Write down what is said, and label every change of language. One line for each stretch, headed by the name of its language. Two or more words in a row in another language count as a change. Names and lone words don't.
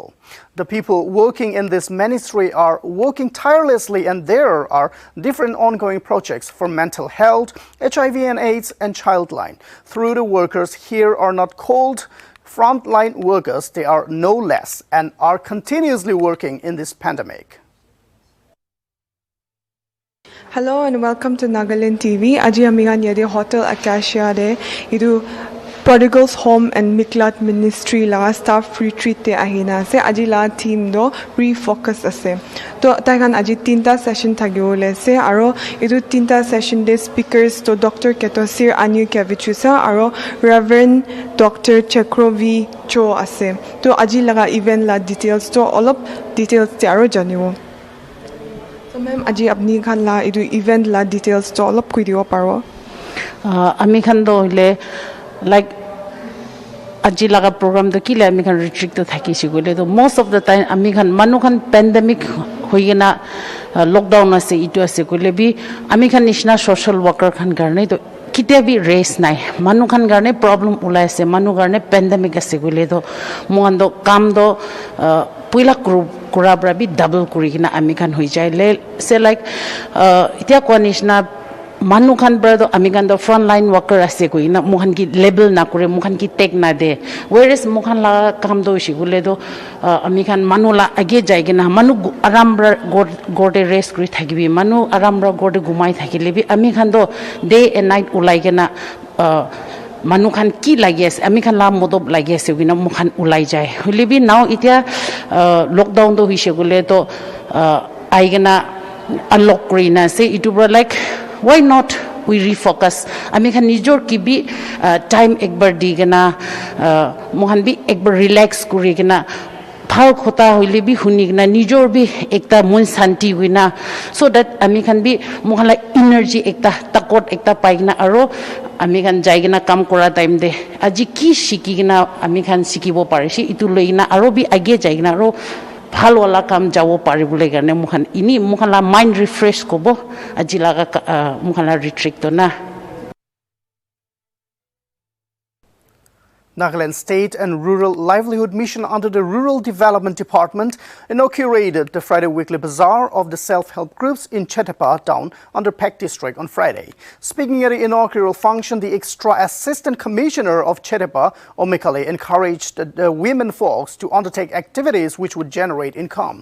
English: The people working in this ministry are working tirelessly, and there are different ongoing projects for mental health, HIV and AIDS, and childline. Through the workers here are not called frontline workers, they are no less and are continuously working in this pandemic. Hello and welcome to Nagaland TV.
Naga Pidgin: Aji amigan yede Hotel Acacia de idu Prodigals Home and Miklat Ministry la
English: staff retreat
Naga Pidgin: te ahina ase aji la team do refocus ase to taikan aji tinta session thagiole ase aro idu tinta session de speakers to Dr. Ketosir Anu Kevichusa aro Reverend Dr. Chekrovicho ase to aji laga event la details to
English: all of details
Naga Pidgin: te aro janiwo. So ma'am aji apni khan la idu event la details to
English: all of
Naga Pidgin: kuidiwo paro ami khan do le like aji laga program to kile ami khan retreat to thaki sigole to
English: most of the time
Naga Pidgin: ami khan manu khan pandemic hoigena lockdown ase itu ase kole bi ami khan nishna
English: social worker
Naga Pidgin: khan garne to kitia bi race nai manu khan garne problem ulai ase manu garne pandemic ase kole to mon do kam do puila kura bra bi double kuri kina ami khan hoi jai le se like itia ko nishna manu khan brado amigan do
English: frontline worker
Naga Pidgin: ase ko ina mohan ki label na kore mohan ki tag na de whereas mohan la kam do shigule do amigan manu la age jaige na manu arambra gorde rest kri thagibi manu arambra gorde gumai thakile bi amigan do
English: day and night
Naga Pidgin: ulai gena manu khan ki lagi ase ami khan la modob lagi ase wina mohan ulai jai holibi now itia lockdown do hise gule to aigena unlock krina se itu bro like
English: why not we refocus
Naga Pidgin: ami khan nijor ki bi time ekbar digena mohan bi ekbar relax kuri gena phal khota hoile bi hunigna nijor bi ekta mon santi wina
English: so that
Naga Pidgin: ami khan bi mohala energy ekta takot ekta paigna aro ami khan jaigena kam kora time de aji ki shikigena ami khan sikibo parishi itu loina aro bi age jaigena aro bhal wala kam jawo paribule garne mukhan ini mukhala
English: mind refresh
Naga Pidgin: kobo aji laga mukhala retreat to na.
English: Nagaland State and Rural Livelihood Mission under the Rural Development Department inaugurated the Friday Weekly Bazaar of the self-help groups in Chetapa town under Peck District on Friday. Speaking at the inaugural function, the Extra Assistant Commissioner of Chetapa, Omikale, encouraged the women folks to undertake activities which would generate income.